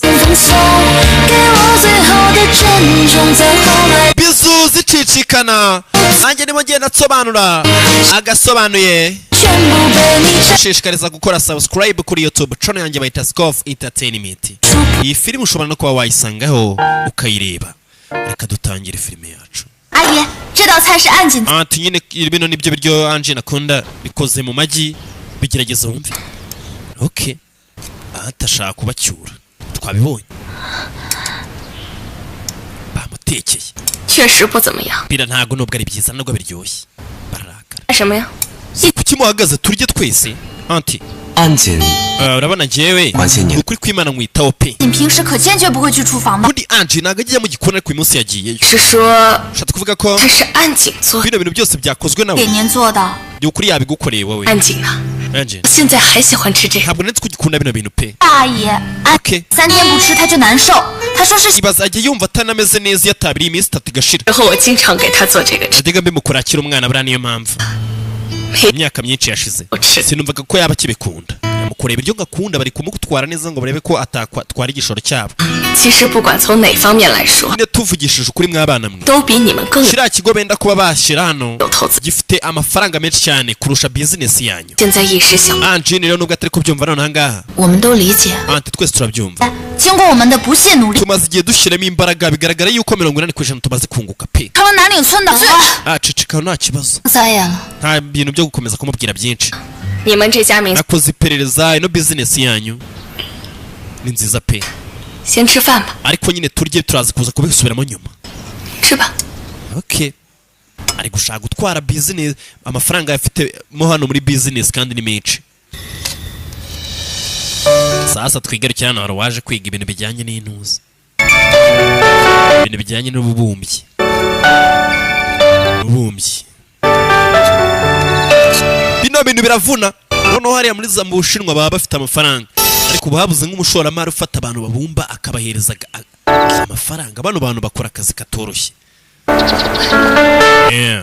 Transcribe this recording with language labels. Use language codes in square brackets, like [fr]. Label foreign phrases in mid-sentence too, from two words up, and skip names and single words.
[rw] bizu zicicikana nanjye nimo ngenda nsobanura Agasobanuye shishikariza gukora subscribe kuri YouTube channel yanjye bayita Sikov Entertainment iyi filime ushobora no kuba wayisangaho ukayireba reka dutangire filime yacu aye jeda cai shi anjin nyine bino nibyo biryo Anjin akunda bikoze mu magi bigerageza wumve okay atashaka kubacyura twabibonye bamutekeye [zh] 确实不怎么样 [rw] bira ntago nubwo ari byiza nubwo biryoshye barakara [zh] 什么呀 [rw] kuki muhagaze turye twese anti Anjin urabona jewe ukuri kwimana nkwitaho pe [zh] 你平时可坚决不会去厨房吗 [rw] undi Anjin naga agiye mu gikoni ariko uyu munsi yagiyeyo [zh] 是说 [rw] ushaka kuvuga ko [zh] 这是安景做 [rw] bino bintu byose byakozwe nawe [zh] 给您做的 [rw] ukuri yabigukoreye wowe [zh] 安景啊 [rw] Anjin [zh] 现在还喜欢吃这个 [rw] ntabwo netse kugikunda bino bintu pe [zh] 大爷 okay 3天不吃他就难受他说是 [rw] ibaza ajye yumva atanameze neza yatabiri iminsi 3 igashira [zh] 然后我经常给他做这个吃 [rw] najyaga mbimukurakira umwana buriya niyo mpamvu imyaka myinshi yashize sinumvaga ko yaba kibikunda mukureba ibyo ngakunda bari kumutwara neza ngo barebe ko atatwara igishoro cyabo [zh] 其实不管从哪方面来说 [rw] nyine tuvugishije ukuri mwabana mwe [zh] 都比你们更 [rw] kiriya kigo benda kuba bashyira hano [zh] 有投资 [rw] gifite amafaranga menshi cyane kurusha business yanyu [zh] 现在一时想 [rw] Anjin rero nubwo atari kubyumva none ahangaha [zh] 我们都理解 [rw] anti twese turabyumva [zh] 经过我们的不懈努力 [rw] tumaze igihe dushyiramo imbaraga bigaragara yuko 80% tumaze kunguka pe [zh] 成了南岭村的 [rw] cicikaho nta kibazo [zh] 撒野了 [rw] nta bintu byo gukomeza kumubwira byinshi [zh] 你们这家民 [rw] nakoze iperereza ino business yanyu ni nziza pe [zh] 先吃饭吧 [rw] ariko nyine turye turaza kuza kubisubiramo nyuma [zh] 吃吧 [rw] okay ari gushaka gutwara business amafaranga yafite mo hano muri business kandi ni menshi sasa twigarukira hano hari waje kwiga ibintu bijyanye n'intuzi ibintu bijyanye n'ububumbyi bino bintu biravuna noneho hariya muri za mu Bushinwa baba bafite amafaranga ariko babuze nk'umushoramari ufata abantu babumba akabahereza amafaranga bano bantu bakora akazi katoroshye yeah.